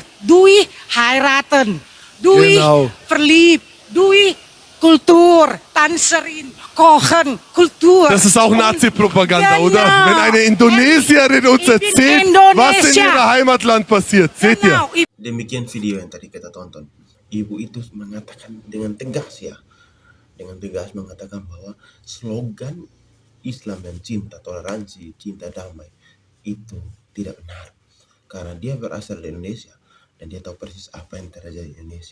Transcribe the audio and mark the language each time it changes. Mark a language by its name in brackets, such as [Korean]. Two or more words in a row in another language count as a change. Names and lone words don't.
[German] Durch heiraten, durch Genau. verliebt, durch Kultur, Tanzerin, Kochen, Kultur. Das ist auch Und- Nazi-Propaganda, Genau. oder? Wenn eine Indonesierin uns Ich bin erzählt, was in Indonesia. ihrem Heimatland passiert. Seht ihr? Genau. [Indonesian] Demikian video yang tadi kita tonton. Ibu itu mengatakan dengan tegas mengatakan bahwa slogan Islam dan cinta toleransi, cinta damai itu tidak benar. Karena dia berasal dari Indonesia dan dia tahu persis apa yang terjadi di Indonesia.